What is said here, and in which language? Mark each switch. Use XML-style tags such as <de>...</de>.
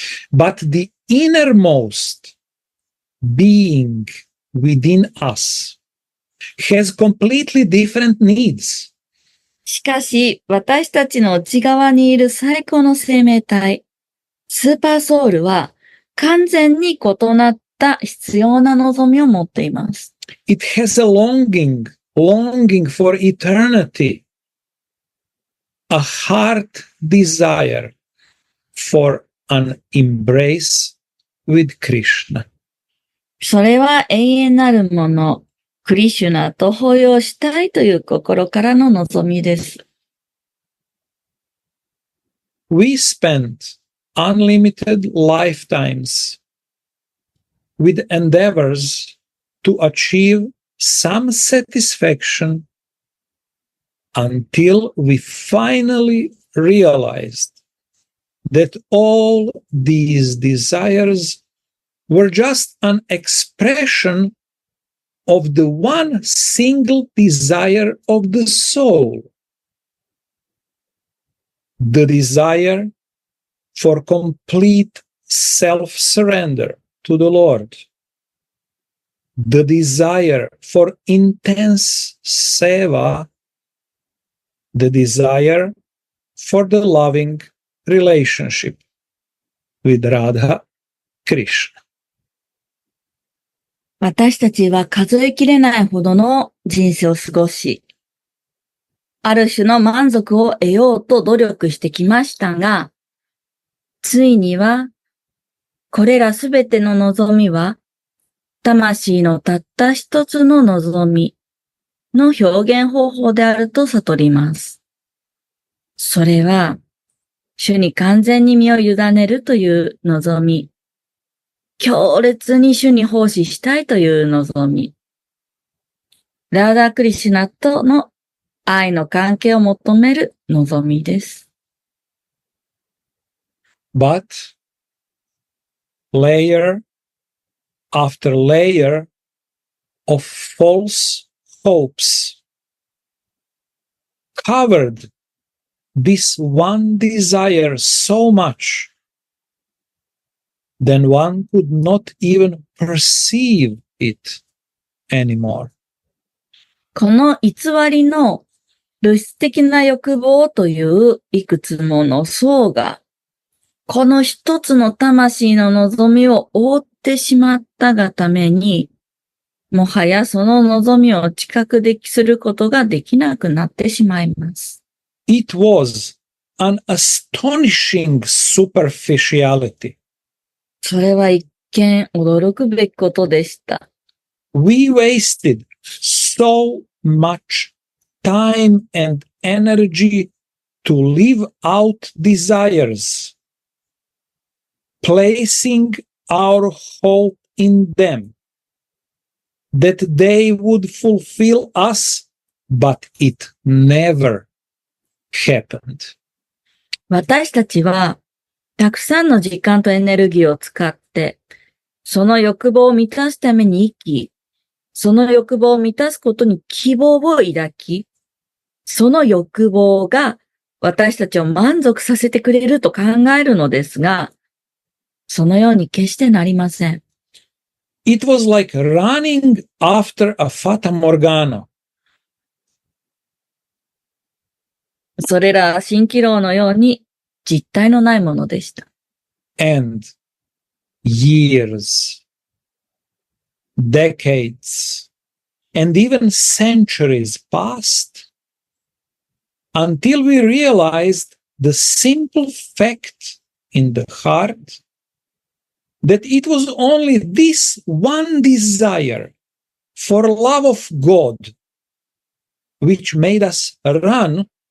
<en>But the innermost being within us has completely different needs.</en> <ja>しかし、私たちの内側にいる最高の生命体、スーパーソウルは完全に異なった必要な望みを持っています。</ja> <en>It has a longing for eternity. a heart desire for an embrace with Krishna.</en> <ja>それは永遠なるもの、クリシュナと抱擁したいという心からの望みです。</ja> <en>We spent unlimited lifetimes with endeavors to achieve some satisfaction until we finally realized that all these desires were just an expression of the one single desire of the soul, the desire for complete self-surrender to the Lord, the desire for intense seva, the desire for the loving relationship with Radha Krishna.</en> <ja>私たちは数えきれないほどの人生を過ごし、ある種の満足を得ようと努力してきましたが、ついには、これらすべての望みは、魂のたった一つの望みの表現方法であると悟ります。それは、主に完全に身を委ねるという望み、強烈に主に奉仕したいという望み、ラーダークリシュナとの愛の関係を求める望みです。</ja> <en>But layer after layer of false hopes covered this one desire so much, then one could not even perceive it anymore.</en> <ja>この偽りの物質的な欲望といういくつもの層が、この一つの魂の望みを覆ってしまったがために、もはやその望みを知覚することができなくなってしまいます。</ja> <en>It was an astonishing superficiality.</en> <ja>それは一見驚くべきことでした。</ja> <en>We wasted so much time and energy to live out desires, placing our hope in them, that they would fulfill us, but it never happened.</en> <ja>私たちは、たくさんの時間とエネルギーを使って、その欲望を満たすために生き、その欲望を満たすことに希望を抱き、その欲望が私たちを満足させてくれると考えるのですが、そのように決してなりません。</ja> <en>It was like running after a fata morgana.</en> <ja>それら蜃気楼のように実体のないものでした。</ja> <en>And years, decades, and even centuries passed until we realized the simple fact in the heart that it was only this one desire for love of God which made us run,</en>